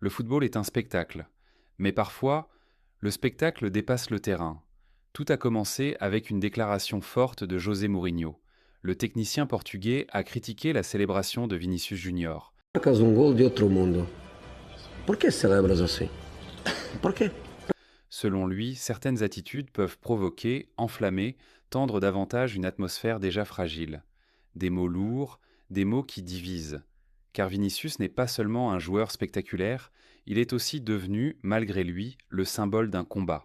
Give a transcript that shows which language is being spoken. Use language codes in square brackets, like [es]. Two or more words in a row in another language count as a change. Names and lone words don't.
[fr] Le football est un spectacle, mais parfois, le spectacle dépasse le terrain. Tout a commencé avec une déclaration forte de José Mourinho. Le technicien portugais a critiqué la célébration de Vinicius Junior. [pt] Marcas um gol de outro mundo. Por que celebras assim? Por quê? [fr] Selon lui, certaines attitudes peuvent provoquer, enflammer, tendre davantage une atmosphère déjà fragile. Des mots lourds, des mots qui divisent. Car Vinicius n'est pas seulement un joueur spectaculaire, il est aussi devenu, malgré lui, le symbole d'un combat.